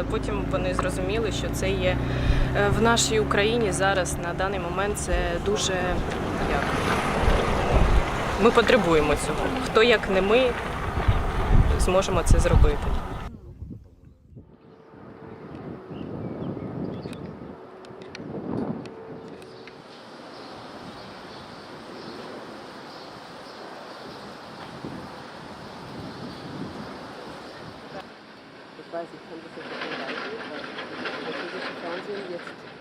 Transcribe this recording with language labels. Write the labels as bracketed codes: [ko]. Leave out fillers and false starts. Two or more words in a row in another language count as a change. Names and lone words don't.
[uk] потім вони зрозуміли, що це є в нашій Україні зараз, на даний момент, це дуже, ми потребуємо цього. Хто, як не ми, зможемо це зробити. [de] Ich weiß, ich kann das jetzt nicht leiten, weil das französische Fernsehen jetzt.